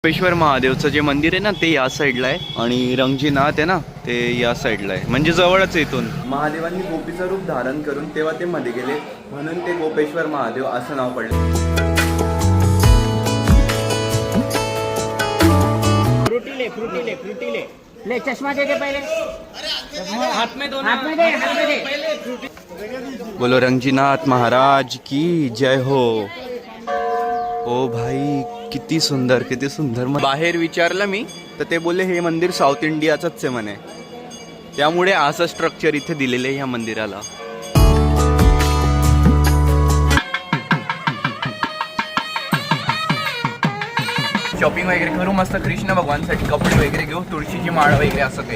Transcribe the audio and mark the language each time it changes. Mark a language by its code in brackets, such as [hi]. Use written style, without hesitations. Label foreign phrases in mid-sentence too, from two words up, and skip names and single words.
[mr] गोपेश्वर महादेवचं जे मंदिर आहे ना ते या साईडला आहे आणि रंगजीनाथ आहे ना ते या साईडला आहे, म्हणजे जवळच इथून. महादेवांनी गोपीचं रूप धारण करून तेव्हा ते मध्ये गेले म्हणून ते गोपेश्वर महादेव असं नाव पडलं. [hi] फ्रूटी ले चश्मा दे पहले, हाथ में दो, हाथ में दे. बोलो रंगजीनाथ महाराज की जय हो. [mr] ओ भाई किती सुंदर किती सुंदर. बाहेर विचारलं मी तर ते बोलले हे मंदिर साऊथ इंडियाचंच आहे म्हणे, त्यामुळे असं स्ट्रक्चर इथे दिलेलं आहे ह्या मंदिराला. शॉपिंग वगैरे करू मस्त कृष्ण भगवानसाठी कपडे वगैरे घेऊ, तुळशीची माळ वगैरे असं काही.